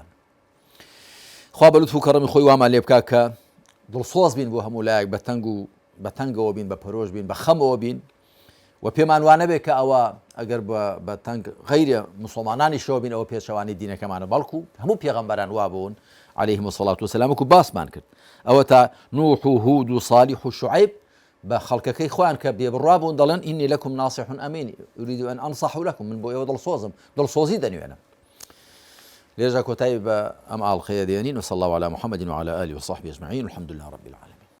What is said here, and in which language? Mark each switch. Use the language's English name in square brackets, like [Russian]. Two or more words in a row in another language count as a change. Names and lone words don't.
[Central Kurdish] خوا بە لوتف و کەڕەمی خۆی وامان لێ بکات کە دڵسۆز بین بۆ هەموو لایەک بە تەنگەوە بین، بە پەرۆش بین، بە خەمەوە بین و پێمان وانە بێت کە ئەوە ئەگەر بە تەنگ غەیرە موسڵمانانی شەوە بین ئەوە پێچەوانی دینەکەمانە، بەڵکو هەموو پێغەمبەران وا بوون [Arabic] عەلەیهیمو السەڵات وەسەلام [Central Kurdish] وەکو باسمان کرد. ئەوە تا نوح و هود و صالیح و شوعەیب بە خەڵکەکەی خۆیان کە بێبڕوا بوون دەڵێن [Arabic] ئینی لەکم ناصح ئەمین ئوریدو ئەن ئەنصح لەکم، [Central Kurdish] من بۆ ئێوە دڵسۆزم، دڵسۆزی دەنوێنم. لێرە کۆتایی بە ئەم ئاڵقەیە دێنین. [Arabic] وصلى الله على محمد وعلى آله وصحبه أجمعين والحمد لله رب العالمين.